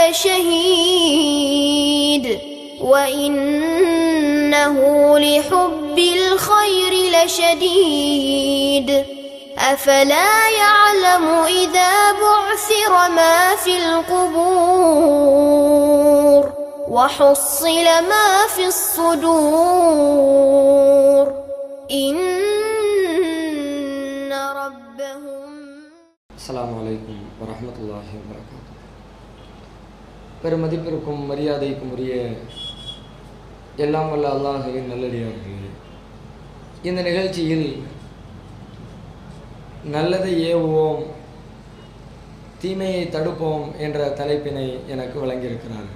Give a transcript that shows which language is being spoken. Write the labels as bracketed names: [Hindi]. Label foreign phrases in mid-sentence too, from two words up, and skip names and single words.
[Arabic] لشهيد وإنه لحب الخير لشديد أفلا يعلم إذا بعثر ما في القبور وحصل ما في الصدور إن ربهم. السلام عليكم ورحمة الله وبركاته. [Tamil] பெருமதிப்பிற்கும் மரியாதைக்கும் உரிய எல்லாம் வல்ல அல்லாஹ்வின் நல்லடியார்களே, இந்த நிகழ்ச்சியில் நல்லதை ஏவுவோம் தீமையை தடுப்போம் என்ற தலைப்பினை எனக்கு வழங்கியிருக்கிறார்கள்.